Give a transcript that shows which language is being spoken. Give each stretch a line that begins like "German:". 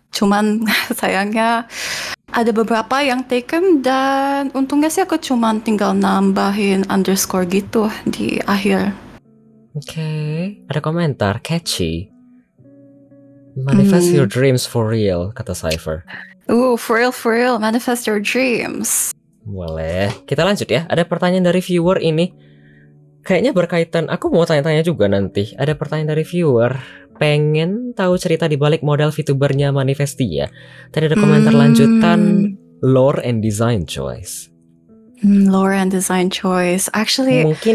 Indonesian: Cuman sayangnya ada beberapa yang taken dan untungnya sih aku cuman tinggal nambahin underscore gitu di akhir. Oke. Ada komentar catchy.
English: Manifest your dreams for real,
Indonesian: kata
English: Cypher. For real, manifest your dreams.
Indonesian: Boleh. Kita lanjut ya. Ada pertanyaan dari viewer ini. Kayaknya berkaitan, aku mau tanya-tanya juga nanti. Ada pertanyaan dari viewer. Pengen tahu cerita di balik model VTubernya Manifestia. Tadi ada komentar lanjutan
English: lore and design choice. Lore and design choice. Actually,